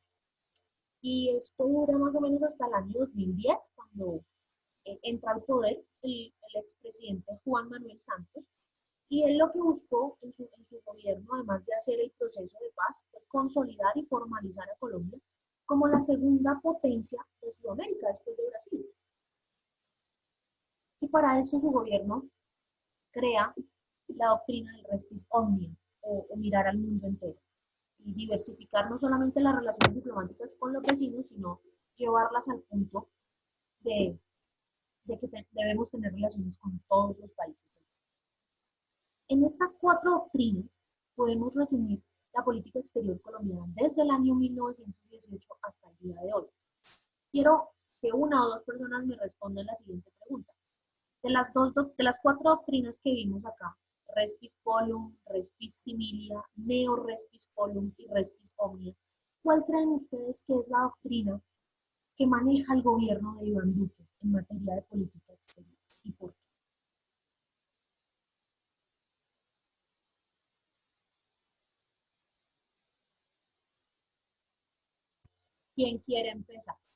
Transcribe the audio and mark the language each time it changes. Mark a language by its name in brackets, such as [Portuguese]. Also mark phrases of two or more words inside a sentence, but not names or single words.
[Spanish] Y esto dura más o menos hasta el año 2010, cuando entra al poder el expresidente Juan Manuel Santos, y él lo que buscó en su gobierno, además de hacer el proceso de paz, fue consolidar y formalizar a Colombia como la segunda potencia de Sudamérica después de Brasil. Y para esto su gobierno crea la doctrina del res bis omnia, o mirar al mundo entero, y diversificar no solamente las relaciones diplomáticas con los vecinos, sino llevarlas al punto de que debemos tener relaciones con todos los países. En estas 4 doctrinas podemos resumir la política exterior colombiana desde el año 1918 hasta el día de hoy. Quiero que una o dos personas me respondan la siguiente pregunta. De las 4 doctrinas que vimos acá, res pispolium, res bis similia, neo res pispolium y res bis omnia, ¿cuál creen ustedes que es la doctrina que maneja el gobierno de Iván Duque en materia de política exterior y por qué? ¿Quién quiere empezar?